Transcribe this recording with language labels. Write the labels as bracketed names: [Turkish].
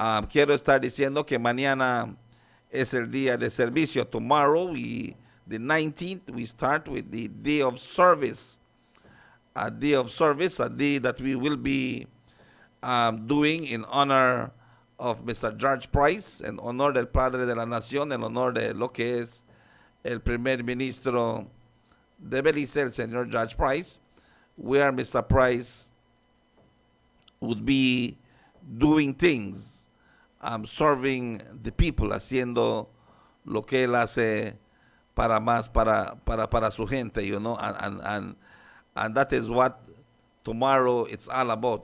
[Spanish] Quiero estar diciendo que mañana es el día de servicio. [English] Tomorrow, the 19th, we start with the day of service. A day that we will be doing in honor of Mr. [Spanish] George Price, en honor del Padre de la Nación, en honor de lo que es el primer ministro de Belice, el señor George Price, [English] where Mr. Price would be doing things, serving the people, [Spanish] haciendo lo que él hace para su gente, [English] you know, and that is what tomorrow it's all about.